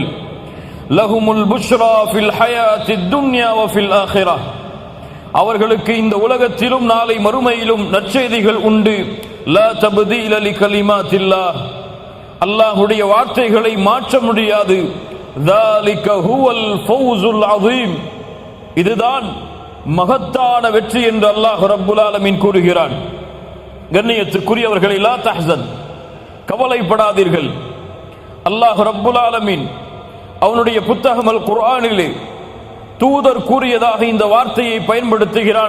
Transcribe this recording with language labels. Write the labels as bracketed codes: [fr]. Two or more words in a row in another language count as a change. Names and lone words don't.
[ar] لهم البشرى في الحياة الدنيا وفي الآخرة. [ta] அவர்களுக்கு இந்த உலகத்திலும் நாளை மறுமையிலும் நற்செய்திகள் உண்டு. [ar] لا تبديل لكلمات الله. [ta] அல்லாஹ்வுடைய வார்த்தைகளை மாற்ற முடியாது. [ar] ذَلِكَ هُوَ الْفَوْزُ الْعَظِيمُ. [ta] இதுதான் மகத்தான வெற்றி என்று அல்லாஹ் [ar] رب العالمين [ta] கூறுகிறான். கண்ணியத்துக்குரியவர்களே, [ar] لا تحزن, [ta] கவலைப்படாதீர்கள். அல்லாஹ் [ar] رب العالمين [ta] அவனுடைய புத்தகம் அல் குர்ஆனிலே தூதர் கூறியதாக இந்த வார்த்தையை பயன்படுத்துகிறான்.